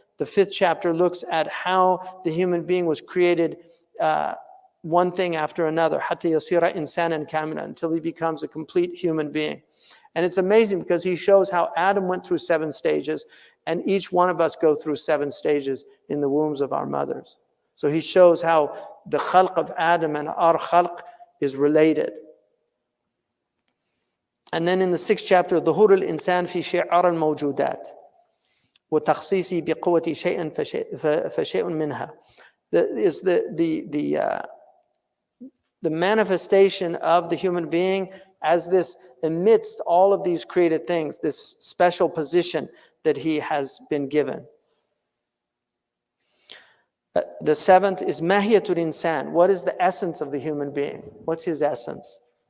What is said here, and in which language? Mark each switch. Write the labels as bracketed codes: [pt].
[en] The fifth chapter looks at how the human being was created one thing after another, [ar] حَتَّى يَصِيرَ إِنسَانًا كَامِلًا, [en] until he becomes a complete human being. And it's amazing because he shows how Adam went through 7 stages, and each one of us go through 7 stages in the wombs of our mothers. So he shows how the khalq of Adam and our khalq is related. And then in the 6th chapter, [ar] ظهور الإنسان في شعار الموجودات وتخصيصه بقوة شيء فشيء منها. [en] Is the manifestation of the human being as this amidst all of these created things, this special position that he has been given. The 7th is mahiyatul insan. What is the essence of the human being? What's his essence?